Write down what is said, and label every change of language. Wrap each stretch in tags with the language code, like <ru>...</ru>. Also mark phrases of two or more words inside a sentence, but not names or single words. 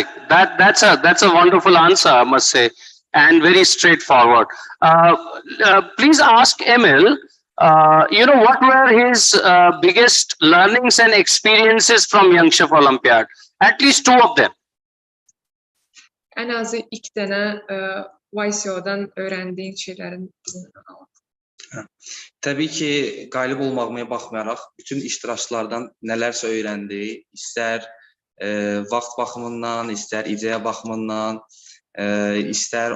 <en>That's a wonderful answer, I must say, and very straightforward. Please ask Emil, what were his biggest learnings and experiences from Young Chef Olympiad? At least 2 of them.</en> <tr>En azı 2 tane YCO'dan öğrendiğin şeylerin</tr> <az>Təbii ki, qalib olmağıma baxmayaraq, bütün iştirakçılardan nələrsə öyrəndi, istər vaxt baxımından, istər ideya baxımından, istər</az>